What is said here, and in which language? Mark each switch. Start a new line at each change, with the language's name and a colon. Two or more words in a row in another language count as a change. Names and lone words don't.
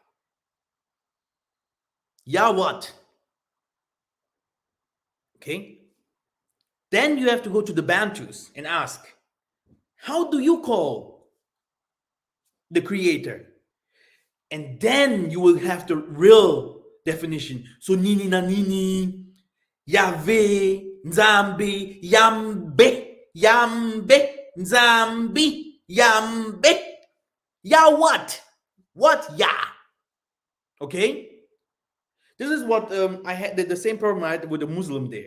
English: Yah what? Okay? Then you have to go to the Bantus and ask, how do you call the creator? And then you will have the real definition.
Lingala: So nini na nini, Yahweh, Nzambi, Yambe, Yambe, Nzambi, Yambe.
English: Yah what? What Yah? Okay? This is what I had the same problem I had with a Muslim there.